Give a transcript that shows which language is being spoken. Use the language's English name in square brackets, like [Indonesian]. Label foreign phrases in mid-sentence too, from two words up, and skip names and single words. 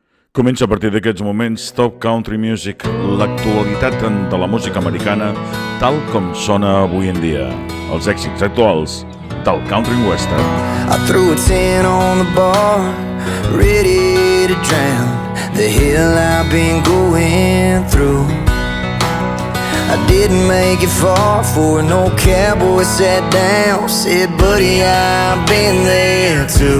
[Catalan] Comença a partir d'aquests moments Top Country Music, l'actualitat de la música americana tal com sona avui en dia. Els èxits actuals del country western. [English] I threw a 10 on the bar, ready to drown the hell I've been going through. I didn't make it far for an old cowboy sat down, said, buddy, I've been there too.